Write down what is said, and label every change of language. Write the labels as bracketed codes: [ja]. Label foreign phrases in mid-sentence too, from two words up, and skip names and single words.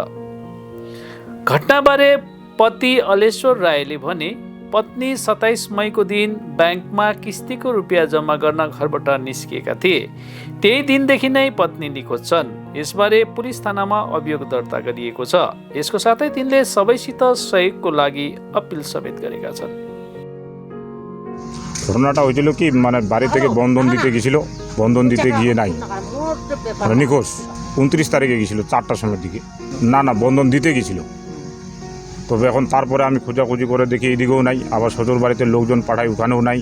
[ne] घटनाबारे पति अलेश्वर राईले भने पत्नी 27 मईको दिन ब्याङ्कमा किस्तीको रुपियाँ जम्मा गर्न घरबाट निस्किएका थिए। त्यही दिनदेखि नै पत्नी निखोज छन्। यसबारे पुलिस थानामा अभियोग दर्ता गरिएको छ। यसको साथै तिनले सबैसित सहयोगको लागि अपिल समेत गरेका छन्। [bn] ঘটনাটা হয়েছিল কি মানে বাড়ি থেকে বন্ধন দিতে গেছিল, বন্ধন দিতে গিয়ে নাই নিখোঁজ। 29 তারিখে গেছিল 4টার সময়ের দিকে। না বন্ধন দিতে গেছিল। তবে এখন তারপরে আমি খোঁজাখুঁজি করে দেখি এদিকেও নাই, আবার শ্বশুর বাড়িতে লোকজন পাঠাই ওখানেও নাই।